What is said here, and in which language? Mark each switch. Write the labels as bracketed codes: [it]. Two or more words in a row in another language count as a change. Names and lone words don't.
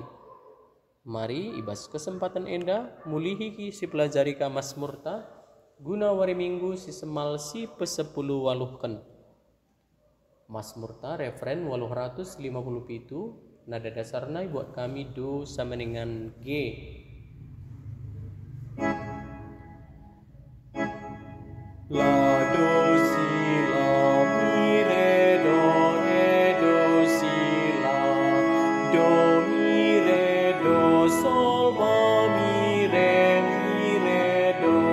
[btx] Mari ibas kesempatan enda mulihi si pelajari ka Mazmurta guna wari minggu si semal si pesepuluh waluhken. Mazmurta referen 857 nada dasarna buat kami do sameningan G. La do si la mi re do si la do mi re do sol fa mi re do